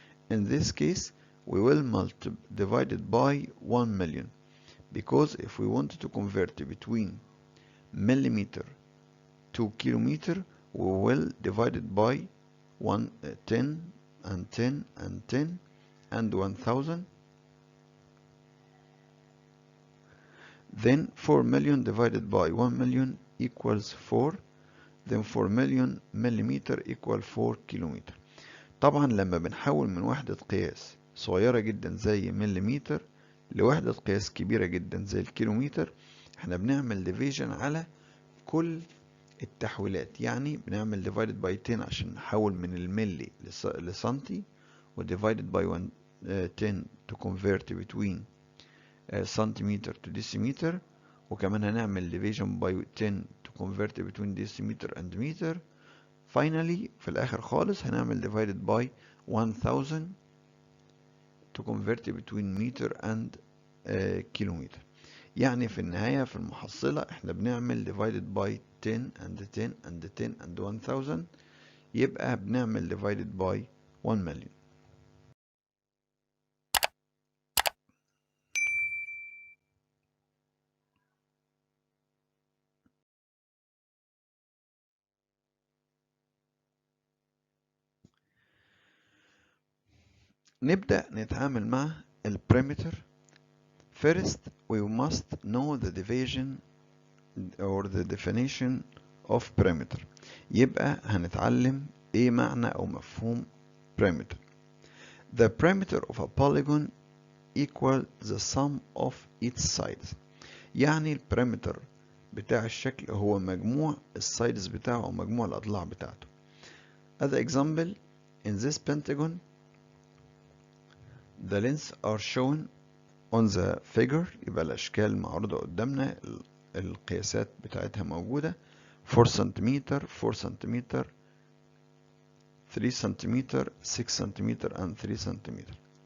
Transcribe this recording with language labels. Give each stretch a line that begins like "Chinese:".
English: In this case, we will divide it by 1 million, because if we wanted to convert between millimeter to kilometer, we will divide it by 10 and 10 and 10 and 1000. Then 4 million divided by 1 million equals 4. Then 4 million millimeter equal 4 kilometer.
Arabic: طبعا لما بنحول من وحدة قياس صغيرة جدا زي مليمتر لوحدة قياس كبيرة جدا زي الكيلومتر، احنا بنعمل ديفيجن على كل التحويلات. يعني بنعمل
English: divided by 10
Arabic: عشان نحول من الملي لسنتي، و
English: divided by 10 to convert between centimeter to decimeter،
Arabic: وكمان هنعمل
English: division by 10 to convert between decimeter and meter. Finally
Arabic: في الآخر خالص هنعمل
English: divided by 1000 to convert between meter and kilometer.
Arabic: يعني في النهاية في المحصلة احنا بنعمل
English: divided by 10 and 10 and 10 and 1000،
Arabic: يبقى بنعمل
English: divided by 1 million.
Arabic: نبدأ نتعامل مع البريمتر.
English: First we must know the division or the definition of perimeter.
Arabic: يبقى هنتعلم ايه معنى او مفهوم perimeter.
English: The perimeter of a polygon equal the sum of its sides.
Arabic: يعني البريمتر بتاع الشكل هو مجموع السايدز بتاعه او مجموع الاضلاع بتاعته.
English: As an example, in this pentagon the lengths are shown on the figure.
Arabic: يبقى الاشكال معروضة قدامنا، القياسات بتاعتها موجودة. 4 سنتيمتر، 4 سنتيمتر، 3 سنتيمتر، 6 سنتيمتر and 3 سنتيمتر.